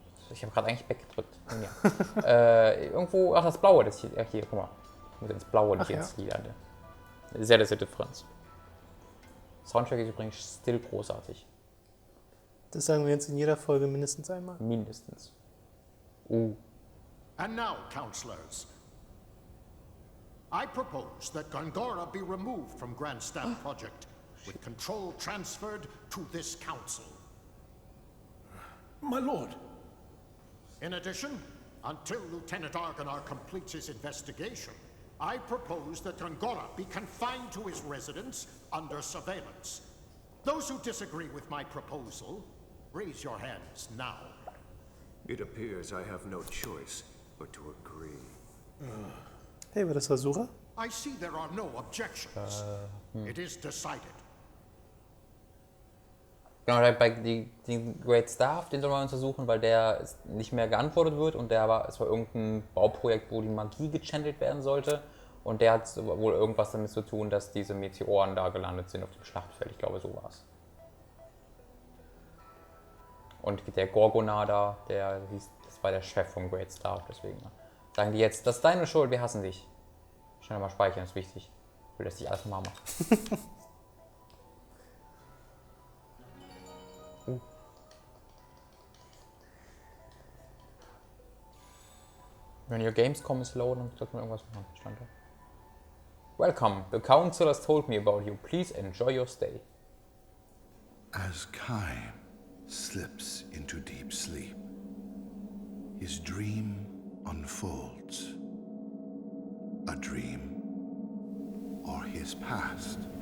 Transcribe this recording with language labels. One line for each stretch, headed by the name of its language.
German: Ich habe gerade eigentlich weggedrückt. Ja. Irgendwo, das Blaue, das hier, hier, guck mal. Ich muss ins Blaue, nicht ins Lila. Sehr Differenz. Soundtrack ist übrigens still großartig. Das sagen wir jetzt in jeder Folge mindestens einmal. Mindestens.
English: And now, councillors, I propose that Gongora be removed from Grand Staff Project, with control transferred to this council. My lord. In addition, until Lieutenant Argonar completes his investigation, I propose that Gongora be confined to his residence under surveillance. Those who disagree with my proposal, raise your hands now. It appears I have no choice but to agree.
German: Hey, war das Versucher?
English: I see there are no objections. It is decided.
German: Genau, den Great Staff, den sollen wir untersuchen, weil der nicht mehr geantwortet wird und es war irgendein Bauprojekt, wo die Magie gechannelt werden sollte und der hat wohl irgendwas damit zu tun, dass diese Meteoren da gelandet sind auf dem Schlachtfeld. Ich glaube, so war es. Und der Gorgonar das war der Chef vom Great Staff, deswegen sagen die jetzt, das ist deine Schuld, wir hassen dich. Schnell mal speichern, ist wichtig. Ich will, dass ich alles mal mache.
English: When your Gamescom is low,
German: dann sollte man irgendwas machen. Stand da.
English: Welcome, the council has told me about you. Please enjoy your stay. As Kaim slips into deep sleep, his dream unfolds. A dream or his past.